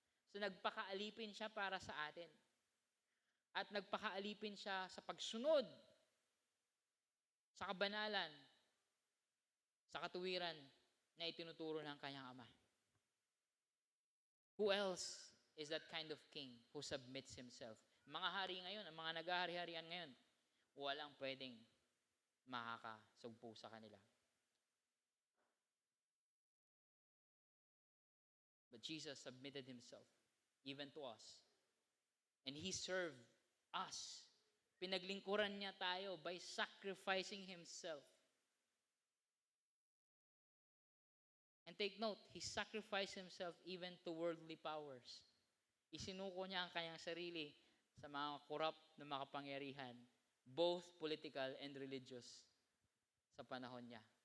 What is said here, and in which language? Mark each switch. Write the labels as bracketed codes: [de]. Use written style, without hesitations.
[tl] So nagpakaalipin siya para sa atin. At nagpakaalipin siya sa pagsunod, sa kabanalan, sa katuwiran na itinuturo ng kanyang Ama. [en] Who else is that kind of king who submits himself? [tl] Mga hari ngayon, ang mga naghahari-harian ngayon, walang pwedeng makakasugpo sa kanila. [en] But Jesus submitted Himself even to us. And He served us. [tl] Pinaglingkuran niya tayo [en] by sacrificing Himself. And take note, He sacrificed Himself even to worldly powers. [tl] Isinuko niya ang kanyang sarili sa mga corrupt na makapangyarihan, both political and religious, sa panahon niya.